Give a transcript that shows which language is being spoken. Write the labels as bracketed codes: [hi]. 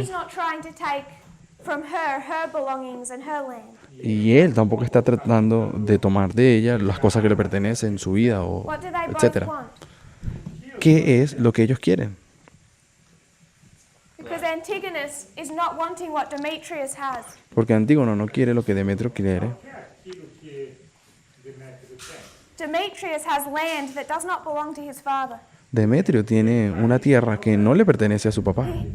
[en] He's not trying to take from her belongings and her land. [es] Y él tampoco está tratando de tomar de ella las cosas que le pertenecen, su vida o [en] What do they both [es] etcétera. [en] want? [es] ¿Qué es lo que ellos quieren? [en] Because Antigonus is not wanting what Demetrius has. [es] Porque Antígono no quiere lo que Demetrio quiere. [pt] é aquilo que Demétrio tem. [en] Demetrius has land that does not belong to his father. [es] Demetrio tiene una tierra que no le pertenece a su papá.